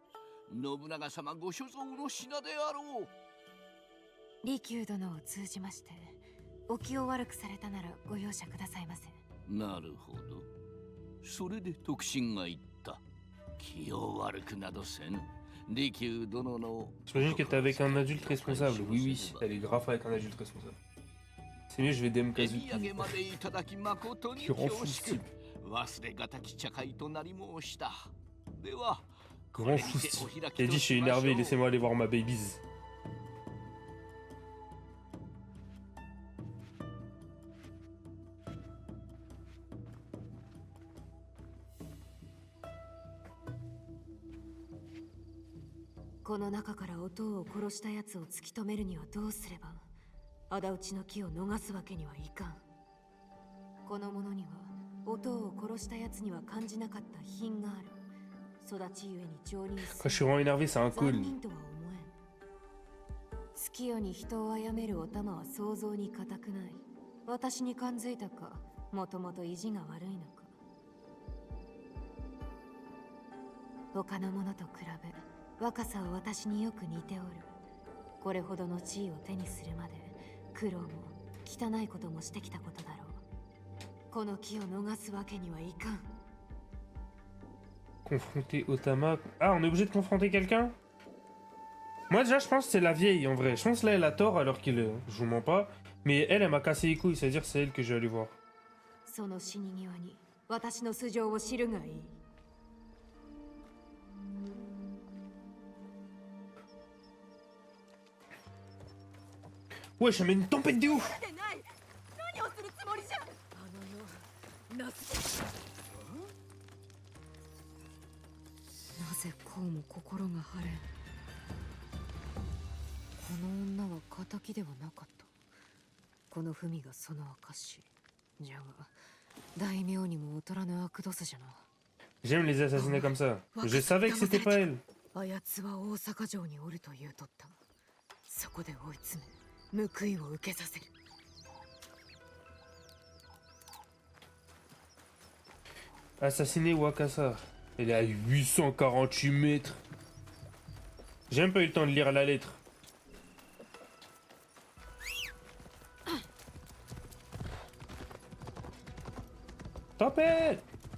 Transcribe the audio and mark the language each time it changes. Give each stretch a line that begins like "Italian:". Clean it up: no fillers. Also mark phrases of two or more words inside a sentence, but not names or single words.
Japanese: 信長様ご所蔵の品であろう。利休殿を通じまして、お気を悪くされたならご容赦くださいませ。なるほど。それで特進が言った。気を悪くなどせん。利休殿の。
French: J'imagine que t'es avec un adulte responsable. Oui, oui, elle est grave avec un adulte responsable. C'est mieux, je vais DM
Japanese: 手 Kazuki. 土産までいただき誠に
French: Qui rend
Japanese: 恐
French: fou
Japanese: 縮
French: style.
Japanese: 忘れがたき茶会となり申した。では、
French: Grand fou style. Il a dit, je suis énervé, laissez-moi aller voir ma babies.
Japanese: この中からお父を殺した奴を突き止めるにはどうすれば、仇討ちの機を逃すわけにはいかん。この者にはお父を殺した奴には感じなかった品がある。育ちゆえに常人
French: Quand je suis vraiment énervé, c'est un
Japanese: 残
French: cool.
Japanese: 忍とは思えん。月夜に人を殺めるお玉は想像に難くない。私に感づいたか、もともと意地が悪いのか。他の者と比べ、若さは私によく似ておる。これほどの地位を手にするまで、苦労も汚いこともしてきたことだろう。この機を逃すわけにはいかん。
French: Confronter Otama. Ah, on est obligé de confronter quelqu'un? Moi, déjà, je pense que c'est la vieille en vrai. Je pense là, elle a tort alors qu'il. Je vous mens pas. Mais elle m'a cassé les couilles, c'est-à-dire c'est elle que je vais aller voir.
Japanese: その死に際に私の素性を知るがいい。
French: Ouais, je mets une tempête de ouf!
Japanese: でない何をするつもりじゃ。なぜこうも心が晴れん。この女は仇ではなかった。この文がその証。じゃが大名にも劣らぬ悪ドスじゃな。
French: J'aime les assassiner comme ça. Je savais que c'était pas elle.
Japanese: あやつは大阪城におると言うとった。そこで追い詰め報いを受けさせる。
French: Assassiner Wakasa. Elle est à 848 mètres. J'ai même pas eu le temps de lire la lettre. Tempête!